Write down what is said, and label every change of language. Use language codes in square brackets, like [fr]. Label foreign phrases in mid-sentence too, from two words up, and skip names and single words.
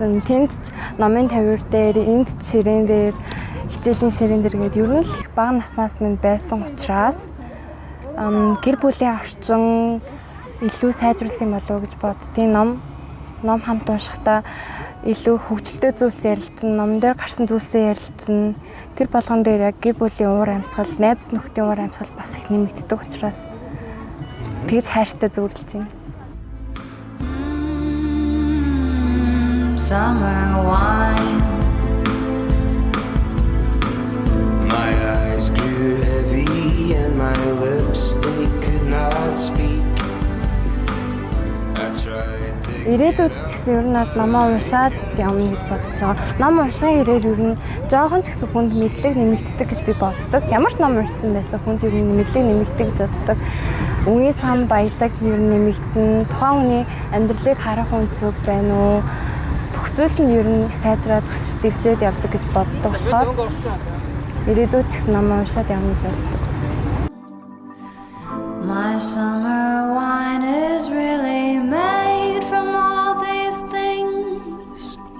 [mn] Тэнд ч номын тавир дээр, энд ширээн дээр, хичээлийн ширээн дээр гээд ер нь л бага наснаас минь байсан учраас гэр бүлийн орчин илүү сайжруулсан болов уу гэж боддгийн. Ном хамт уншихдаа илүү хөгжилтэй зүйлс ярилцсан, номон дээр гарсан зүйлсээ ярилцсан. Тэр болгон дээр яг гэр бүлийн уур амьсгал, найз нөхдийн уур амьсгал бас их нэмэгддэг учраас тэгж хайртай зөвөрлж байна. [en] Summer wine. My eyes grew heavy and my lips, they could not speak. I tried to [mn] Ирээдүйд ч гэсэн ер нь бол номоо уншаад явна гэж бодож байгаа. Ном уншихын хэрээр ер нь жоохон ч гэсэн хүнд мэдлэг нэмэгддэг гэж би боддог. Ямар ч ном уншсан байсан хүнд ер нь мэдлэг нэмэгддэг гэж боддог. Үгийн сан баялаг ер нь нэмэгдэн, тухайн хүний амьдралыг харах үнцөг байна уу? Бүх зүйлс нь ер нь сайжраад өсөж дэвжээд явдаг гэж боддог болохоор ирээдүйд ч гэсэн ном уншаад явна гэж боддог. [en] My summer wine is really made from all these things.